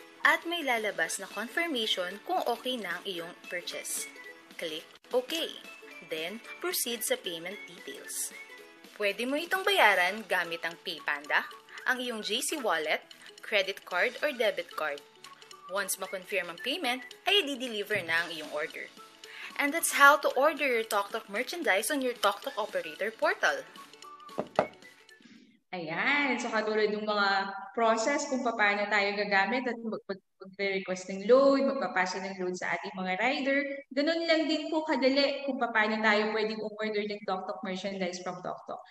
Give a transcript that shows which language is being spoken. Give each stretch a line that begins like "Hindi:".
Filipino: At may lalabas na confirmation kung okay na ang iyong purchase.
English: Click OK.
Filipino: Then, proceed sa payment details. Pwede mo itong bayaran gamit ang PayPanda, ang iyong JC Wallet, credit card or debit card. Once ma-confirm ang payment, ay i-deliver na ang iyong order.
English: And that's how to order your TokTok merchandise on your TokTok Operator Portal.
Filipino: Ayan, so katulad ng mga process kung paano tayo gagamit at mag-request ng load, magpapasa ng load sa ating mga rider, ganun lang din po kadali kung paano tayo pwedeng umorder ng TokTok merchandise from TokTok.